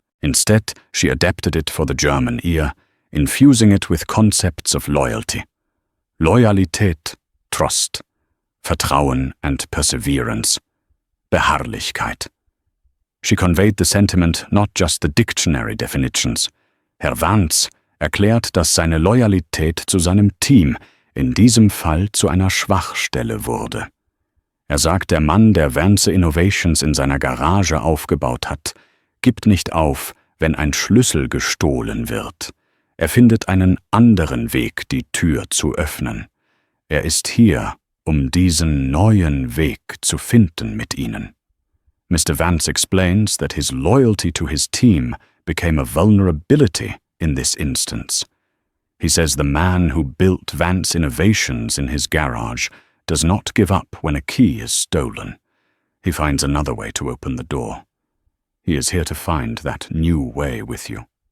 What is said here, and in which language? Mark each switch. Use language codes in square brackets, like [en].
[en] Instead, she adapted it for the German ear, infusing it with concepts of loyalty. [de] Loyalität, Trust, Vertrauen and Perseverance, Beharrlichkeit. She conveyed the sentiment, not just the dictionary definitions. Herr Vance erklärt, dass seine Loyalität zu seinem Team in diesem Fall zu einer Schwachstelle wurde. Er sagt, der Mann, der Vance Innovations in seiner Garage aufgebaut hat, gibt nicht auf, wenn ein Schlüssel gestohlen wird. Er findet einen anderen Weg, die Tür zu öffnen. Er ist hier, um diesen neuen Weg zu finden mit ihnen. [en] Mr. Vance explains that his loyalty to his team became a vulnerability in this instance. He says the man who built Vance Innovations in his garage does not give up when a key is stolen. He finds another way to open the door. He is here to find that new way with you.